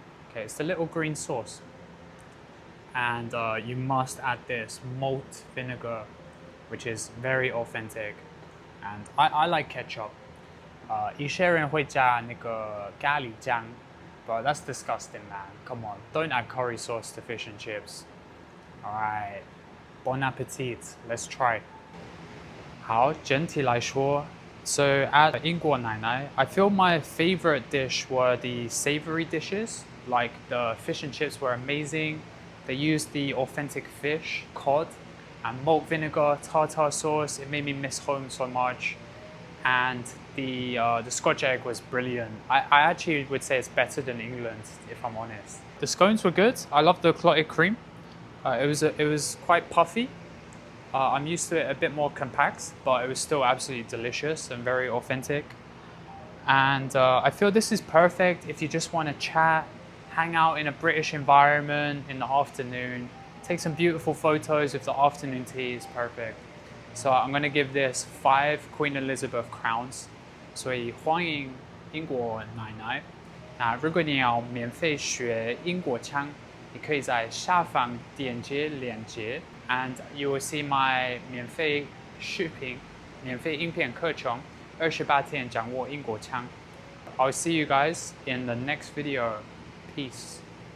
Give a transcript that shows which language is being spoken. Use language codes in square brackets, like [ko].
[en] Okay, it's the little green sauce. And you must add this malt vinegar, which is very authentic. And I like ketchup. [zh] 一些人会加那个咖喱酱 [en] but that's disgusting, man. Come on, don't add curry sauce to fish and chips. Alright, bon appetit. Let's try. [zh] 好，整体来说 [en] so at 英国奶奶 I feel my favorite dish were the savory dishes. Like the fish and chips were amazing. They used the authentic fish, cod, and malt vinegar, tartar sauce. It made me miss home so much. And the Scotch egg was brilliant. I actually would say it's better than England, if I'm honest. The scones were good. I love the clotted cream. It was quite puffy. I'm used to it a bit more compact, but it was still absolutely delicious and very authentic. And I feel this is perfect if you just want to chat, hang out in a British environment in the afternoon, take some beautiful photos with the afternoon tea is perfect. So I'm going to give this 5 Queen Elizabeth crowns. [zh] 所以欢迎英国奶奶。那如果你要免费学英国腔，你可以在下方点击链接 [en] and you will see my [zh] 免费视频、免费影片课程28天掌握英国腔。 [en] I'll see you guys in the next video. Peace.